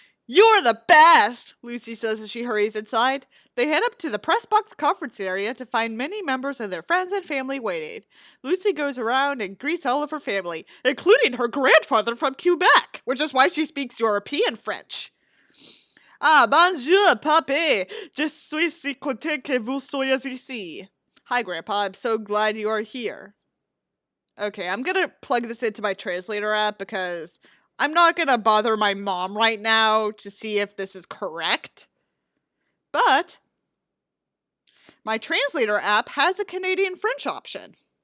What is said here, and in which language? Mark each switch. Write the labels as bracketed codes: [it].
[en] You're the best, Lucy says as she hurries inside. They head up to the press box conference area to find many members of their friends and family waiting. Lucy goes around and greets all of her family, including her grandfather from Quebec, which is why she speaks European French. [fr] Ah, bonjour, papé. Je suis si content que vous soyez ici. [en] Hi, Grandpa. I'm so glad you are here. Okay, I'm gonna plug this into my translator app because I'm not gonna bother my mom right now to see if this is correct. But my translator app has a Canadian French option.